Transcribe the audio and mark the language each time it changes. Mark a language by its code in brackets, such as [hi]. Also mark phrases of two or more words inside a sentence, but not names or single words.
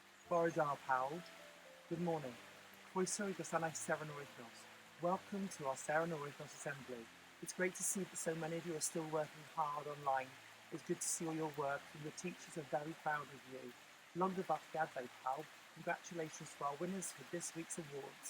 [cy] Borodar pawb. [en] Good morning. [cy] Croeso i gwasanaeth Seren yr Wythnos. [en] Welcome to our Seren yr Wythnos Assembly. It's great to see that so many of you are still working hard online. It's good to see all your work, and your teachers are very proud of you. [cy] Llongyfarchiadau pawb. [en] Congratulations to our winners for this week's awards.